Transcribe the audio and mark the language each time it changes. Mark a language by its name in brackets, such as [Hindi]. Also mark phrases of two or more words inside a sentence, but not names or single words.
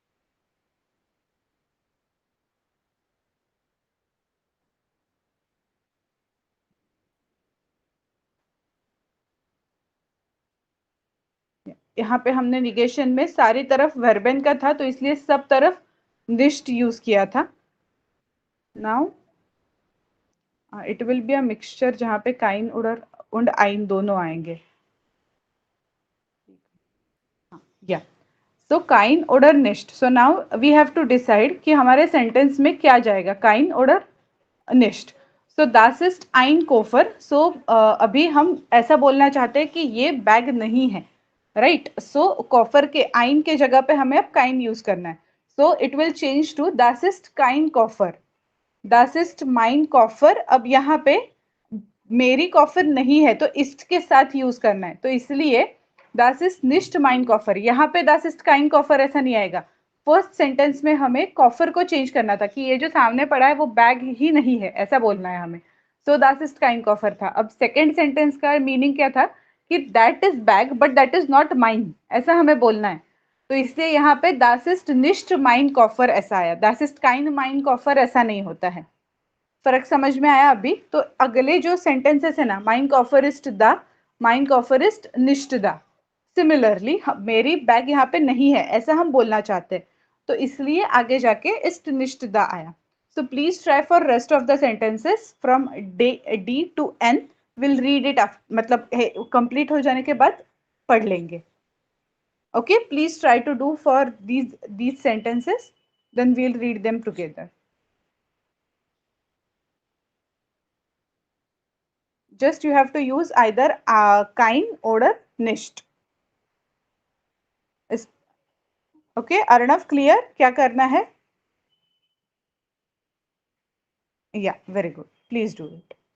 [Hindi] यहाँ पे हमने निगेशन में सारी तरफ वर्बन का था तो इसलिए सब तरफ निस्ट यूज किया था. [English] now it will be a mixture [Hindi] जहाँ पे [German] kein und ein [Hindi] दोनों आएंगे. [German] या सो kein oder nicht. [English] so now we have to decide [Hindi] कि हमारे सेंटेंस में क्या जाएगा, [German] kein oder nicht. सो das ist ein Koffer. [Hindi] सो अभी हम ऐसा बोलना चाहते हैं कि ये बैग नहीं है, राइट. सो कॉफर के आइन के जगह पे हमें अब काइन यूज करना है. [English] so it will change to [German] das ist kein Koffer, das ist mein Koffer. [Hindi] अब यहाँ पे मेरी कॉफर नहीं है तो इस्ट के साथ यूज करना है, तो इसलिए [German] das ist nicht mein Koffer. [Hindi] यहाँ पे [German] das ist kein Koffer [Hindi] ऐसा नहीं आएगा. [English] first sentence [Hindi] में हमें कॉफर को चेंज करना था कि ये जो सामने पड़ा है वो बैग ही नहीं है, ऐसा बोलना है हमें. [German] सो das ist kein Koffer था. [Hindi] अब [English] second sentence [Hindi] का मीनिंग क्या था कि [English] that is bag but that is not mine, [Hindi] ऐसा हमें बोलना है. तो इसलिए यहाँ पे [German] das ist nicht mein Koffer [Hindi] ऐसा आया, [German] das ist kein mein Koffer ऐसा नहीं होता है. [Hindi] फर्क समझ में आया अभी? तो अगले जो सेंटेंसेस है ना, [German] mein Koffer ist da, mein Koffer ist nicht da, [Hindi] सिमिलरली मेरी बैग यहाँ पे नहीं है ऐसा हम बोलना चाहते हैं, तो इसलिए आगे जाके [German] ist nicht da [Hindi] आया. [English] so please try for rest of the sentences from D to N. will read it [Hindi] मतलब कंप्लीट हो जाने के बाद पढ़ लेंगे. [English] okay, please try to do for these sentences, then we'll read them together. Just you have to use either kind or nicht. [Hindi] ओके अर्णव, क्लियर क्या करना है? [English] ya very good, please do it.